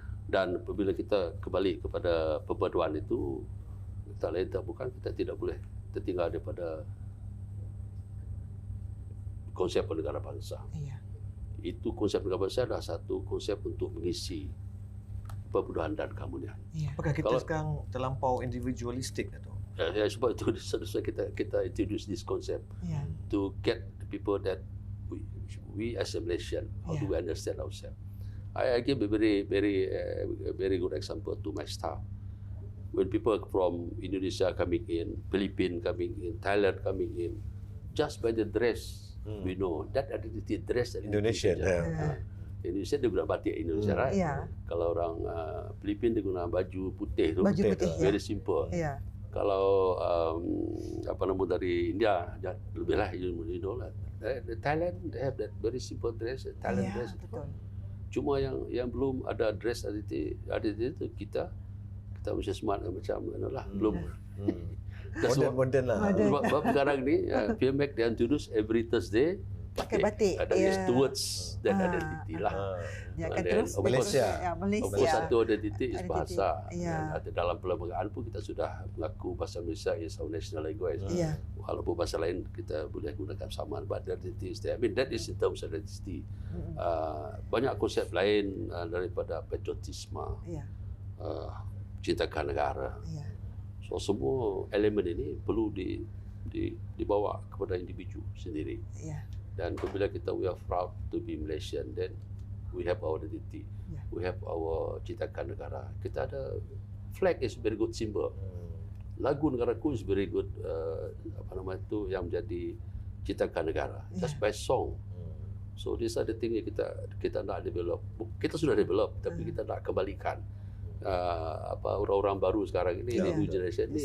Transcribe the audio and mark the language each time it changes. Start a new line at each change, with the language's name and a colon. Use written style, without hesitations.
Malay: Dan apabila kita kembali kepada perpaduan itu, tak lain tak bukan, kita tidak boleh tertinggal daripada konsep negara bangsa. Itu konsep negara bangsa adalah satu konsep untuk mengisi perpaduan dan keharmonian. Apakah kita sekarang terlampau individualistik atau? Sebab itu kita
English: introduce this concept to get the people that we as a Malaysian, how do we understand ourselves. I give a very good example to my staff. When people from Indonesia coming in, Philippines coming in, Thailand coming in, just by the dress, we know that identity dress Indonesian.
Malay: Indonesia dia guna batik Indonesia,
English: right?
Malay: Kalau orang Philippines dia guna baju putih tu,
English: very simple.
Malay: Kalau apa nama dari India, lebih lah,
English: you know
Malay: lah.
English: Thailand they have that very simple dress, Thailand dress.
Malay: Cuma yang belum ada dress identity itu kita mesti smart macam manalah, belum. Modern lah. Sebab sekarang ni PMAC dia
English: introduce every Thursday
Malay: pakai batik. Ada
English: towards that identity
Malay: lah. Dia akan terus Malaysia. Satu identity is bahasa. Dalam perlembagaan pun kita sudah mengaku bahasa Malaysia
English: is our national language.
Malay: Walaupun bahasa lain kita boleh gunakan samaan,
English: but the identity is there. I mean that is in terms of identity.
Malay: Banyak konsep lain daripada patriotisme, cintakan negara. So semua elemen ini perlu dibawa kepada individu sendiri. Dan apabila
English: we are proud to be Malaysian, then we have our identity, we have our
Malay: cintakan negara. Kita ada
English: flag is very good symbol.
Malay: Lagu negaraku
English: is very good
Malay: apa nama itu yang menjadi cintakan negara.
English: Just by song. So these are the things
Malay: yang kita nak
English: develop.
Malay: Kita sudah develop, tapi kita nak kembalikan. Orang-orang baru sekarang ini,
English: new generation
Malay: ni